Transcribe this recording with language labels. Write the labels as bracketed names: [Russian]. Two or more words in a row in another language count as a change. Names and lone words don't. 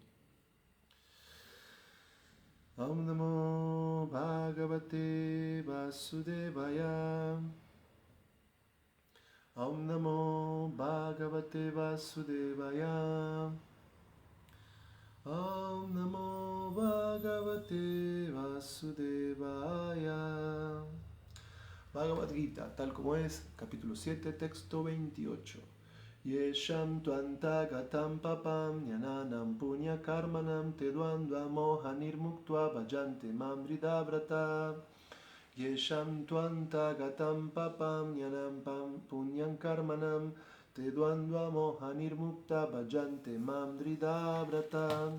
[Sanskrit] ॐ नमो भगवते वासुदेवाय ॐ नमो भगवते वासुदेवाय ॐ नमो भगवते वासुदेवाय. [Spanish] Bhagavad Gita, tal como es, capítulo 7, texto 28. [Sanskrit] येषां तुअन्तगतं पापं ज्ञानानं पुण्य कर्मणां ते द्वन्द्व मोह निर्मुक्त्व भजन्ते मां व्रिदव्रत. येषां तुअन्तगतं पापं ज्ञानं पुण्यं कर्मणां ते द्वन्द्व मोह निर्मुक्ता भजन्ते मां व्रिदव्रत.